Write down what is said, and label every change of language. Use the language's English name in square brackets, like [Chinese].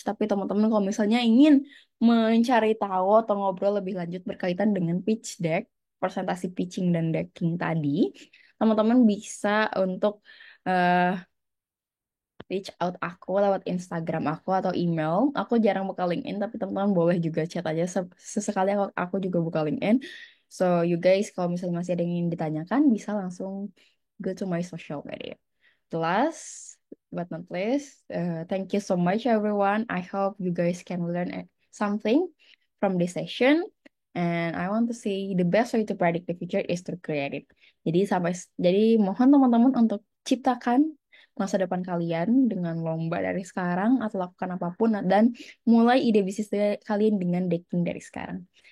[Indonesian] Tapi teman-teman kalau misalnya ingin mencari tahu atau ngobrol lebih lanjut berkaitan dengan pitch deck, presentasi pitching dan decking tadi, teman-teman bisa untuk eh, [English] reach out [Indonesian] aku lewat Instagram aku atau email. Aku jarang buka LinkedIn, tapi teman-teman boleh juga chat aja. Sesekali aku juga buka LinkedIn. [English] So, you guys, [Indonesian] kalau misalnya masih ada yang ingin ditanyakan, bisa langsung [English] go to my social media. Last but not least, thank you so much, everyone. I hope you guys can learn something from this session. And I want to say the best way to predict the future is to create it. [Indonesian] Jadi mohon teman-teman untuk ciptakan masa depan kalian dengan lomba dari sekarang atau lakukan apapun dan mulai ide bisnis kalian dengan decking dari sekarang.